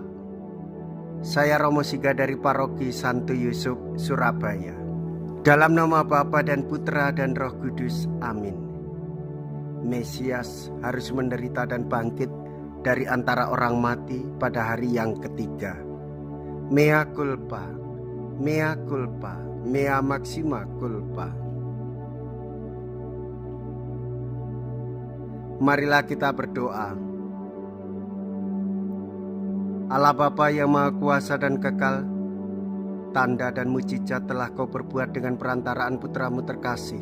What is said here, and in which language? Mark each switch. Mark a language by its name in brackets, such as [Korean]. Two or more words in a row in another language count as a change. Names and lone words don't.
[Indonesian] Saya Romo Siga dari Paroki Santo Yusuf, Surabaya. Dalam nama Bapa dan Putra dan Roh Kudus, amin. Mesias harus menderita dan bangkit dari antara orang mati pada hari yang ketiga. [Latin] Mea culpa, mea culpa, mea maxima culpa. [Indonesian] Marilah kita berdoa. Allah Bapa yang Maha Kuasa dan Kekal, tanda dan mujizat telah Kau perbuat dengan perantaraan Putra-Mu terkasih.